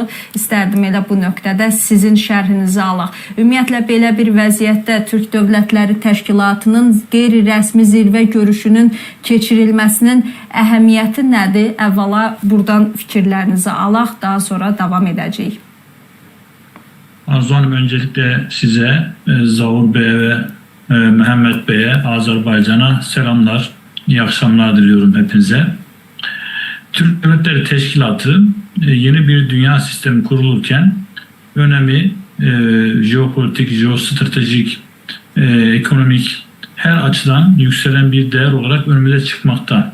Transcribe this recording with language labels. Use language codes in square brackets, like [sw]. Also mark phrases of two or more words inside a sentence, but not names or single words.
[az] İstərdim elə bu nöqtədə sizin şərhinizi alaq. Ümumiyyətlə belə bir vəziyyətdə Türk Dövlətləri Təşkilatının qeyri-rəsmi zirvə görüşünün keçirilməsinin əhəmiyyəti nədir? Əvvəla buradan fikirlərinizi alaq, daha sonra davam edəcəyik. [tr] Arzu Hanım, öncelikle size, Zaur Bey'e ve Mehmet Bey'e, Azerbaycan'a selamlar, iyi akşamlar diliyorum hepinize. Türk Devletleri Teşkilatı yeni bir dünya sistemi kurulurken önemi jeopolitik, jeostratejik, ekonomik her açıdan yükselen bir değer olarak önümüze çıkmakta.